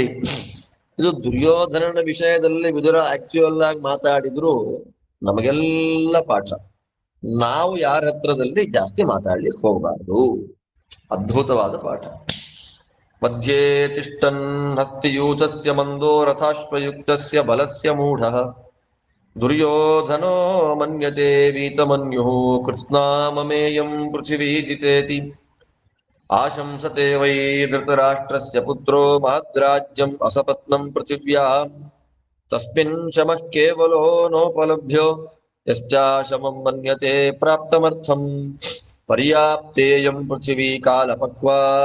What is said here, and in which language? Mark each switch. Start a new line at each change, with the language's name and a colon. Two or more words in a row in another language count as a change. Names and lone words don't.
Kannada: ಇದು ದುರ್ಯೋಧನನ ವಿಷಯದಲ್ಲಿ ವಿದುರ ಆಕ್ಚುಯಲ್ ಆಗಿ ಮಾತಾಡಿದ್ರು ನಮಗೆಲ್ಲ ಪಾಠ. ನಾವು ಯಾರ ಹತ್ರದಲ್ಲಿ ಜಾಸ್ತಿ ಮಾತಾಡ್ಲಿಕ್ಕೆ ಹೋಗಬಾರ್ದು. ಅದ್ಭುತವಾದ ಪಾಠ.
Sanskrit: ಮಧ್ಯೆ ತಿಷ್ಟನ್ ಹಸ್ತಿಯೂತಸ್ಯ ಮಂದೋ ರಥಾಶ್ವಯುಕ್ತಸ್ಯ ಬಲಸ್ಯ ಮೂಢಃ ದುರ್ಯೋಧನೋ ಮನ್ಯತೆ ವೀತಮನ್ಯುಃ ಕೃತ್ಸ್ನಾಮಮೇಯಂ ಪೃಥಿವೀ ಜಿತೇತಿ ಆಶಂಸತೆ ವೈ ಧೃತರಾಷ್ಟ್ರಸ್ಯ ಪುತ್ರೋ ಮಹದ್ರಾಜ್ಯಂ ಅಸಪತ್ನಂ ಪೃಥಿವ್ಯಾಂ ತಸ್ಮಿನ್ ಶಮಃ ಕೇವಲೋ ನೋಪಲಭ್ಯೋ ಯಶ್ಚಾಶಮಂ ಮನ್ಯತೆ ಪ್ರಾಪ್ತಮರ್ಥಂ ಪರ್ಯಾಪ್ತೇಯಂ ಪೃಥಿವೀ ಕಾಲಪಕ್ವಾ